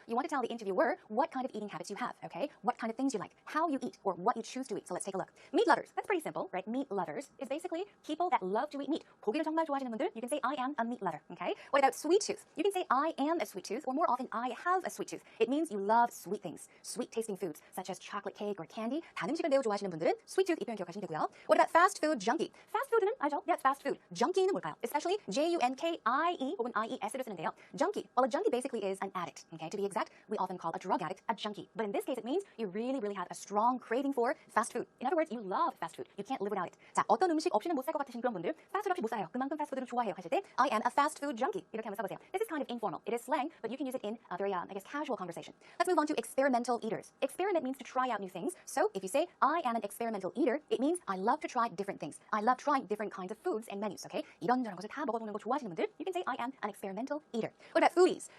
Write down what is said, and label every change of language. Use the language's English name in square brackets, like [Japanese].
[English] You want to tell the interviewer what kind of eating habits you have, okay? What kind of things you like, how you eat, or what you choose to eat. So let's take a look. Meat lovers. That's pretty simple, right? Meat lovers is basically people that love to eat meat. [Korean] 고기를 정말 좋아하시는 분들, [English] you can say I am a meat lover, okay? What about sweet tooth? You can say I am a sweet tooth, or more often I have a sweet tooth. It means you love sweet things, sweet tasting foods such as chocolate cake or candy. [Korean] 단 음식을 매우 좋아하시는 분들은 sweet tooth 이 표현 기억하시면 되고요. [English] What about fast food junkie? [Korean] fast food는 알죠? [English] Yes, fast food. [Korean] junkie는 뭘까요? [English] Especially Junkie [Korean] 혹은 IES를 쓰는데요. junkie. [English] Well, a junkie basically is an addict. Okay, to be exact, we often call a drug addict a junkie. But in this case, it means you really have a strong craving for fast food. In other words, you love fast food. You can't live without it. [Korean] 자, 어떤 음식 없이는 못 살 것 같으신 그런 분들, fast food 없이 못 살아요. 그만큼 fast food를 좋아해요 하실 때, [English] I am a fast food junkie. [Korean] 이렇게 한번 써보세요. [English] This is kind of informal. It is slang, but you can use it in a very, casual conversation. Let's move on to experimental eaters. Experiment means to try out new things. So if you say, I am an experimental eater, it means I love to try different things. I love trying different kinds of foods and menus, okay? [Korean] 이런저런 것을 다 먹어보는 거 좋아하시는 분들, [English] you can say, I am an experimental eater. What about foodies?